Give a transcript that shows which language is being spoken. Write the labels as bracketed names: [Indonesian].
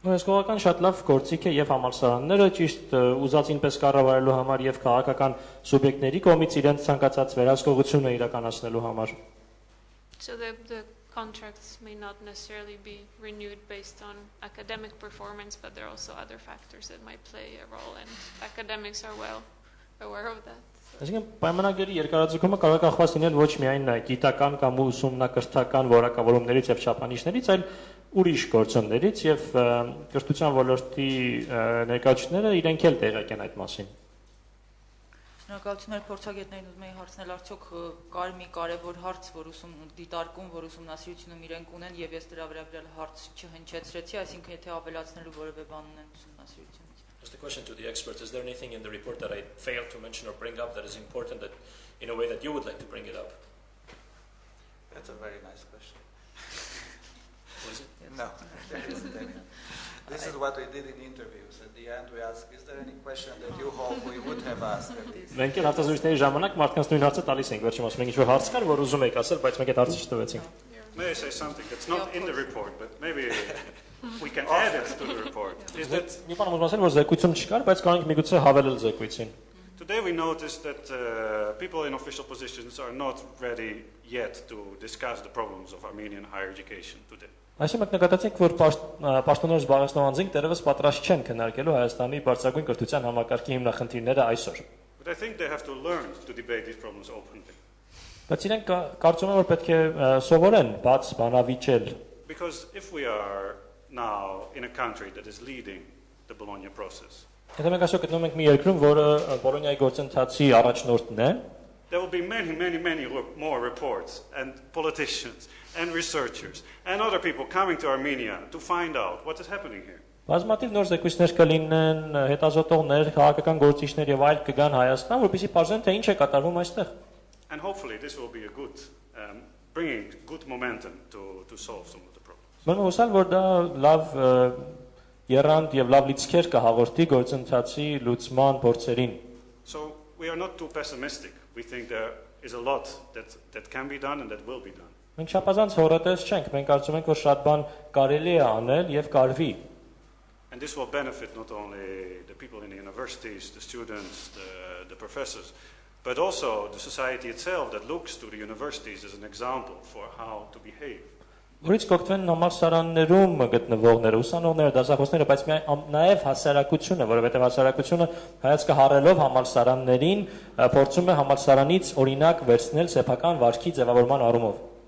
[Armenian] Հսկողական շատ լավ գործիք է եւ համալսարանները ճիշտ ուզածին պես կառավարելու համար եւ քաղաքական սուբյեկտների կողմից իրենց ցանկացած վերահսկողությունը իրականացնելու համար։ [English] So the contracts may not necessarily be renewed based on academic performance, but there are also other factors that might play a role, and academics are well aware of that. [Armenian] Այսինքն պայմանագրի երկարաձգումը կարող է կախված լինել ոչ միայն գիտական կամ ուսումնակրթական որակավորումներից եւ չափանիշներից, այլ ուրիշ գործոններից եւ կրթության ոլորտի ներկայացուցիչները իրենք էլ տեղյակ են այդ մասին։ Շնորհակալություն փորձագետներին, ուզում եի հարցնել, արդյոք կար մի կարևոր հարց, որ դիտարկում, որ ուսումնասիրությունում իրենք ունեն եւ ես դրա վրա հարց չհնչեցրեցի, այսինքն եթե ավելացնելու որևէ բան ունեն ուսումնասիրությունից։ [English] Just a question to the experts, is there anything in the report that I failed to mention or bring up that is important, that in a way that you would like to bring it up? That's a very nice question. Was it? No, there isn't any. This is what we did in interviews. At the end, we ask, is there any question that you hope we would have asked? [Armenian] Մենք էլ հարցազրույցների ժամանակ մարդկանց նույն հարցը տալիս ենք, վերջում ասում ենք ինչ-որ հարց կար, որ ուզում եք ասել, բայց մենք այդ հարցը չտվեցինք։ [English] May I say something that's not in the report, but maybe we can add it to the report? Is that [Armenian] Մի բան ուզում ասել, որ զեկույցում չկար, բայց կարող ենք միգուցե հավելել զեկույցին։ [English] today we noticed that people in official positions are not ready yet to discuss the problems of Armenian higher education today. [Armenian] Այսինքն մենք նկատեցինք, որ պաշտոններ զբաղեցնող անձինք դեռևս պատրաստ չեն քննարկելու Հայաստանի բարձրագույն կրթության համակարգի հիմնախնդիրները այսօր։ [English] But I think they have to learn to debate these problems openly. [Armenian] Բայց իրենք կարծում եմ, որ պետք է սովորեն բաց բանավիճել։ [English] Because if we are now in a country that is leading the Bologna process, [Armenian] Եթե մենք այսօր գտնվում ենք մի երկրում, որը Բոլոնիայի գործընթացի առաջնորդն է, [English] there will be many more reports and politicians and researchers and other people coming to Armenia to find out what is happening here. [Armenian] բազմաթիվ նոր զեկույցներ կլինեն, հետազոտողներ, քաղաքական գործիչներ եւ այլ կգան Հայաստան, որպեսզի բարձրեն թե ինչ է կատարվում այստեղ։ [English] And hopefully this will be a good, bringing good momentum to solve some of the problems. [Armenian] Մենք հուսալ, որ դա լավ երանգ եւ լավ լիցքեր կհաղորդի գործընթացի լուծման փորձերին։ [English] So we are not too pessimistic. We think there is a lot that can be done and that will be done. [Armenian] Մենք շապազանց հորատես չենք, մենք կարծում ենք, որ շատ բան կարելի է անել եւ կարվի։ [English] And this will benefit not only the people in the universities, the students, the professors, but also the society itself that looks to the universities as an example for how to behave. [Armenian] Որից կօգտվեն համալսարաններում գտնվողները, ուսանողները, դասախոսները, բայց նաև հասարակությունը, որովհետև հասարակությունը հայացքը հառելով համալսարաններին փորձում է համալսարանից օրինակ վերցնել սեփական վարքի ձևավորման առումով։